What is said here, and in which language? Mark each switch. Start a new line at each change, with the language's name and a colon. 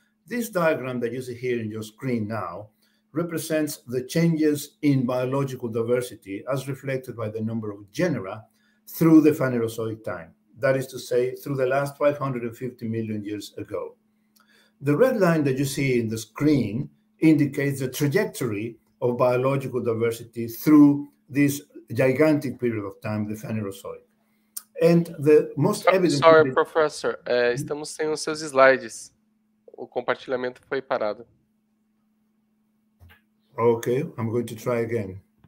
English: This diagram that you see here in your screen now represents the changes in biological diversity as reflected by the number of genera through the Phanerozoic time. That is to say, through the last 550 million years ago. The red line that you see in the screen indicates the trajectory of biological diversity through this gigantic period of time, the Phanerozoic. And the most evident...
Portuguese: Sorry, professor, estamos sem os seus slides. O compartilhamento foi parado.
English: Okay, I'm going to try again.